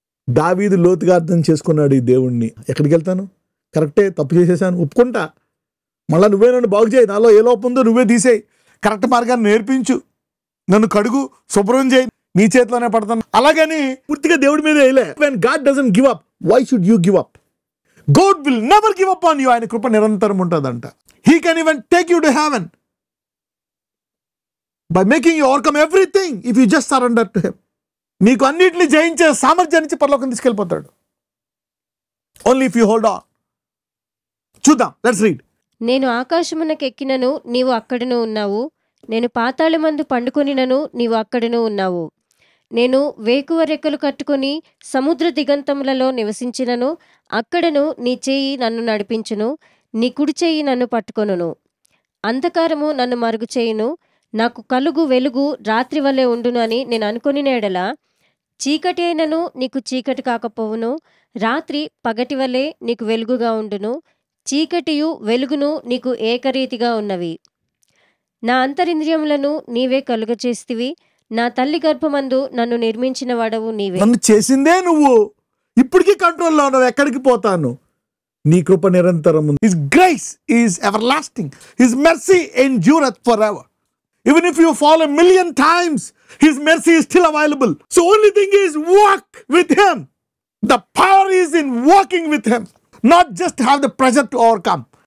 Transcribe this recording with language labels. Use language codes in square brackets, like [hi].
[te] దావీదు లోతుగా అర్థం చేసుకున్నాడు ఈ దేవుణ్ణి. ఎక్కడికి వెళ్తాను? కరెక్టే, తప్పు చేసేసాను, ఒప్పుకుంటా. మళ్ళీ నువ్వే నన్ను బాగు చేయి, నాలో ఏ లోపం ఉందో నువ్వే తీసేయి, కరెక్ట్ మార్గాన్ని నేర్పించు, నన్ను కడుగు, శుభ్రం చేయి, నీ చేతిలోనే పడతాను. అలాగని పూర్తిగా దేవుడి మీద వేయలే. [en] When God doesn't give up, why should you give up? God will never give up on you. [te] ఆయన కృప నిరంతరం ఉంటుందంట. [en] He can even take you to heaven by making you overcome everything if you just surrender to him. [te] నీకు అన్నిటిని జయించే సామర్థ్యాన్ని పరలోకం తీసుకెళ్ళిపోతాడు. [en] Only if you hold on. [te] చూద్దాం, [en] let's read. [te] నేను ఆకాశమునకెక్కినను నీవు అక్కడను ఉన్నావు. నేను పాతాళమందు పండుకొనినను నీవు అక్కడను ఉన్నావు. నేను వేకువ రెక్కలు కట్టుకొని సముద్ర దిగంతములలో నివసించినను అక్కడను నీ చేయి నన్ను నడిపించును. నీ కుడి చేయి నన్ను పట్టుకొనును. అంధకారము నన్ను మరుగు చేయును. నాకు కలుగు వెలుగు రాత్రి వలె ఉండును అని నేను అనుకుని ఎడల, చీకటి అయినను నీకు చీకటి కాకపోవును. రాత్రి పగటి వలె నీకు వెలుగుగా ఉండును. చీకటియు వెలుగును నీకు ఏకరీతిగా ఉన్నవి. నా అంతరింద్రియములను నీవే కలుగచేస్తివి. నా తల్లి గర్భమందు నన్ను నిర్మించిన వాడవు నీవే. నన్ను చేసిందే నువ్వు, ఇప్పటికీ కంట్రోల్లో ఉన్నావు. ఎక్కడికి పోతాను? నీ కృప నిరంతరం ఉంది. [en] His grace is everlasting, his mercy endureth forever. Even if you fall 1,000,000 times, his mercy is still available. So only thing is walk with him. The power is in walking with him, not just have the pressure to overcome.